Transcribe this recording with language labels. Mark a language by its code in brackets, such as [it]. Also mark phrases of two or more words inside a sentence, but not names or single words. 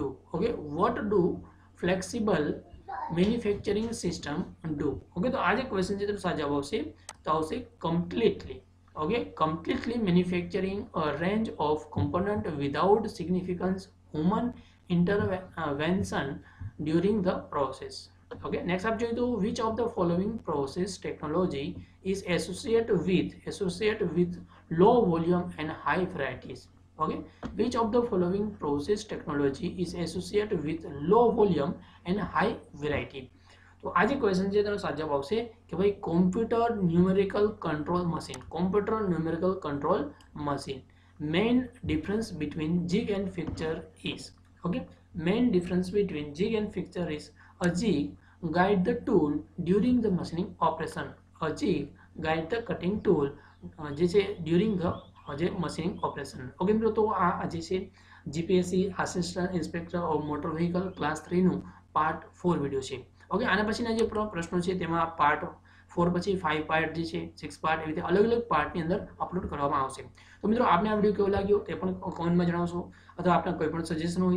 [en] Okay, what do flexible manufacturing system do. [gu] ઓકે, તો આ જે ક્વેશ્ચન છે તેનો સાચો જવાબ આવશે તો આવશે કમ્પ્લીટલી. [en] Okay, completely manufacturing a range of component without significant human intervention during the process. Okay, next up [gu] જોઈએ તો [en] which of the following process technology is associated with low volume and high varieties. Okay, which of the following process technology is associated with low volume and high variety. [gu] તો આ જે ક્વેશ્ચન છે તેનો સાચો જવાબ આવશે કે ભાઈ [en] computer numerical control machine. Main difference between jig and fixture is. Okay, main difference between jig and fixture is a jig guide the tool during the machining operation. A jig guide the cutting tool [gu] જે છે [en] during the machining operation. [gu] ઓકે મિત્રો, તો આ જે છે [en] GPSC Assistant Inspector of Motor Vehicle Class 3 [gu] નું પાર્ટ 4 વિડીયો છે. ઓકે, આના પછીના જે પ્રશ્નો છે તેમાં પાર્ટ 4 પછી 5 પાર્ટ જે છે 6 પાર્ટ એવી રીતે અલગ અલગ પાર્ટની અંદર અપલોડ કરવામાં આવશે. તો મિત્રો આપને આ વિડીયો કેવો લાગ્યો તે પણ કોમેન્ટમાં જણાવશો અથવા આપના કોઈ પણ સજેશન હોય.